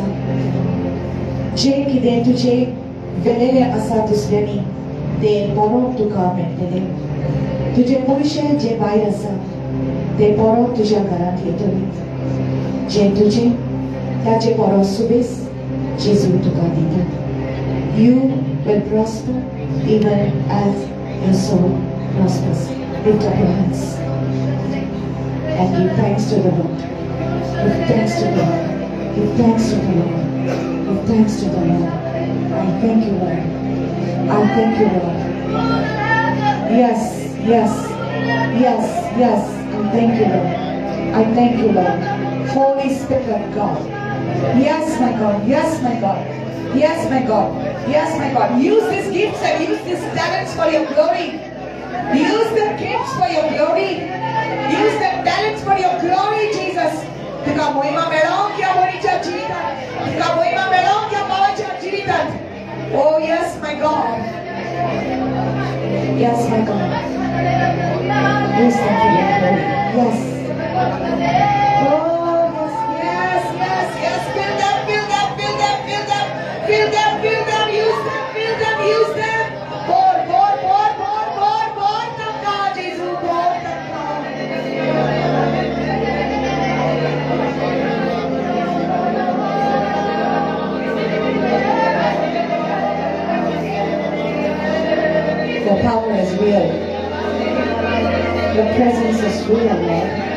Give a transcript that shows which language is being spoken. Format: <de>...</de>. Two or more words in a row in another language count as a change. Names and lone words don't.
<kok>जें कितें तुजें गेलेलें आसा दुसऱ्यांनी तें परत तुका मेळटलें. तुजे पयशे जे भायर आसा ते परत तुज्या घरांत येतले. जें तुजें ताचे परत सुबेज जेजू तुका दिता.</kok> <en>You will prosper even as your soul prospers. Lift up your hands and give thanks to the Lord. Give thanks to the Lord. Give thanks to the Lord. Give thanks to the Lord. I thank you, Lord. I thank you, Lord. Yes, yes, yes, yes. I thank you, Lord. I thank you, Lord. Holy Spirit of God. Yes, my God. Yes, my God. Yes, my God. Yes, my God. Use these gifts and use these talents for your glory. Use the gifts for your glory. Use the talents for your glory, Jesus.</en> <kok>तुका महिमा मेळोवंक ह्या बरीच्या जिवितांत. तुका महिमा मेळोवंक ह्या भावाच्या जिवितांत.</kok> <en>Oh yes, my God. Yes, my God. Use them for your glory. Yes. Oh yes, yes, yes, yes. Fill them, fill them, fill them, fill them, fill them, fill them. Use them, fill them, use them. Pour, pour, pour, pour, pour, pour. Takka, Jesus, pour, takka. The power is real. Your presence is real, Lord.</en>